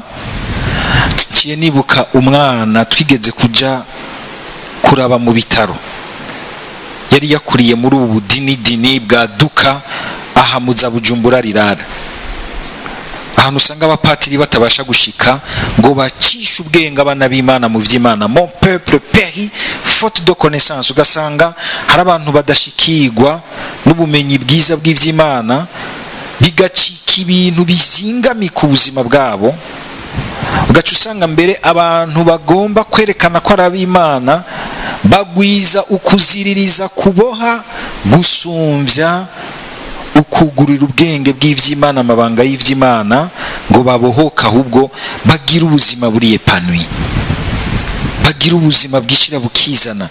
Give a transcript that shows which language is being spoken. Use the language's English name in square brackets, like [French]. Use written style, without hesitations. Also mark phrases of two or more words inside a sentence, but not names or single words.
[Rundi] Ciye nibuka umwana twigeze kuja kuraba mu bitaro, yari yakuriye muri ubu budini bwa duka aha muza Bujumbura rirara. Ahantu usanga abapatiri batabasha gushika ngo bacishe ubwenge abana b'Imana mu vy'Imana. [French] Mon peuple périt faute de connaissance. [Rundi] Ugasanga hari abantu badashikirwa n'ubumenyi bwiza bw'ivy'Imana, bigacika ibintu bizingamika ubuzima bwabo, ugaca usanga mbere abantu bagomba kwerekana ko ari ab'Imana bagwiza ukuziririza kuboha gusumbya ukugurira ubwenge bw'ivy'Imana, amabanga y'ivy'Imana, ngo babohoka ahubwo bagira ubuzima buri epanui, bagira ubuzima bwishira bukizana.